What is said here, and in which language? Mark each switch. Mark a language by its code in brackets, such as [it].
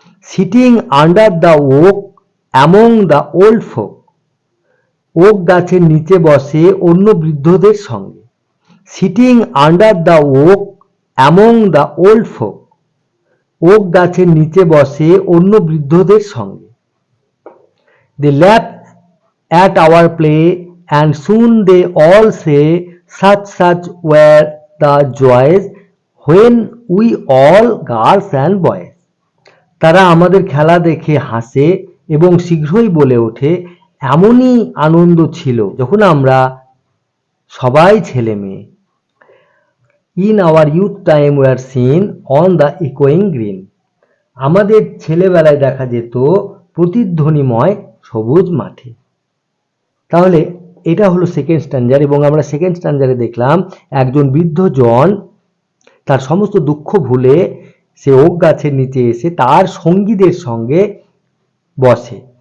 [en] Sitting under the oak among the old folk. [bn] Okay গাছের নিচে বসে অন্য বৃদ্ধদের সঙ্গে। [en] Sitting under the oak among the old folk. [bn] Okay গাছের নিচে বসে অন্য বৃদ্ধদের সঙ্গে। [en] They laugh at our play and soon they all say such were the joys when we all girls and boys. [bn] তারা আমাদের খেলা দেখে হাসে এবং শীঘ্রই বলে ওঠে এমনই আনন্দ ছিল যখন আমরা সবাই ছেলে মেয়ে। [en] In our youth time we are seen on the echoing green. [bn] আমাদের ছেলেবেলায় দেখা যেত প্রতিধ্বনিময় সবুজ মাঠে। তাহলে এটা হলো সেকেন্ড স্ট্যান্ডার্ড এবং আমরা সেকেন্ড স্ট্যান্ডার্ডে দেখলাম একজন বৃদ্ধ জন তার সমস্ত দুঃখ ভুলে সে ওক গাছের নিচে এসে তার সঙ্গীদের সঙ্গে বসে।